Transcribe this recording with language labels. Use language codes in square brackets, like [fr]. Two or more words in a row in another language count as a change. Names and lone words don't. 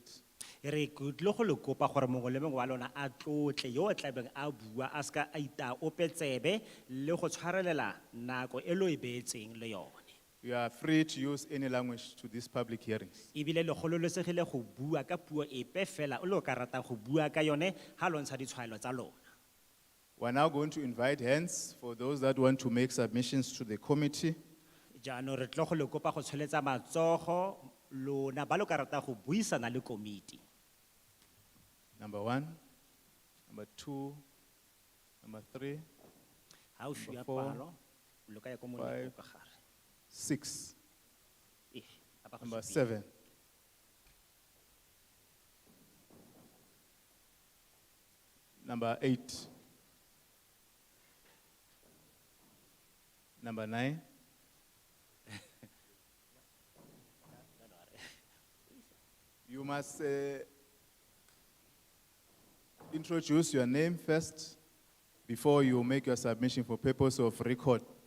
[tn] Re tlo go le kopa gore mongwe le mongwe wa lona a tlotle yo o tlabeng a bua a ska a ita opetsebe le go tshwarelela nako e lo e beetseng le yone. [en] You are free to use any language to these public hearings. [tn] Ebile le gololosegile go bua ka puo epe fela o lo ka rata go bua ka yone ha lo ntsha ditshwaelo tsa lona. [en] We're now going to invite hands for those that want to make submissions to the committee. [tn] Jaanong re tlo go le kopa go tsholetsa matsogo lona ba lo ka rata go buisana le komiti. [en] Number 1, number 2, number 3, [tn] Ha o shua [en] four, [tn] palo lo ka ya ko moleng ka gare. 6, A ba go number supile. 7. [en] Number 8. Number 9. You must introduce your name first before you make your submission for purpose of record.